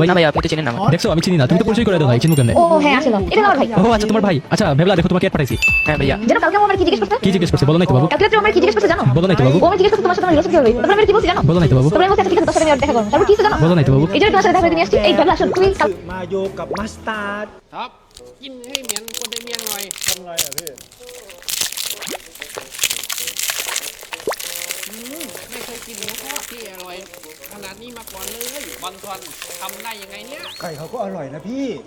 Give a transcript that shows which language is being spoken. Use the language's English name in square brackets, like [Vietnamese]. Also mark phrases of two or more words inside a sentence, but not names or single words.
[Bangla] না ভাই আপনি তো চিনেন না আমাকে। দেখছো আমি চিনি না, তুমি তো পরিচয় করে দাও ভাই, চিনবো কেমনে? ও হ্যাঁ আসলে এটা আমার ভাই। ও আচ্ছা তোমার ভাই। আচ্ছা ভেবলা দেখো তোমাকে এড পাঠাইছি। হ্যাঁ ভাইয়া। জানো কালকে ও আমার কি জিজ্ঞেস করছে? কি জিজ্ঞেস করছে বলো নাই তো বাবু? কালকে রাতে ও আমার কি জিজ্ঞেস করছে জানো? বলো নাই তো বাবু। ও আমার জিজ্ঞেস করছে তোমার সাথে আমার রিলেশন কি হবে? তারপর আমি কি বলছি জানো? বলো নাই তো বাবু। তারপর আমি বলছি আচ্ছা ঠিক আছে তোর সাথে আমি আর দেখা করব। তারপর কি হইছে জানো? বলো নাই তো বাবু। এই জন্য তোমার সাথে দেখা করতে নিয়ে আসছি। এই ভাবলা আসলে তুমি কাল [Thai] มาโยกับมัสตาร์ด ครับกินให้เหมือนคนในเมียงหน่อย ทำไรอ่ะพี่ ไม่เคยกินหมูทอดที่อร่อยขนาดนี้มาก่อนเลยบอลซอนทำได้ยังไงเนี่ย ไก่เขาก็อร่อยนะพี่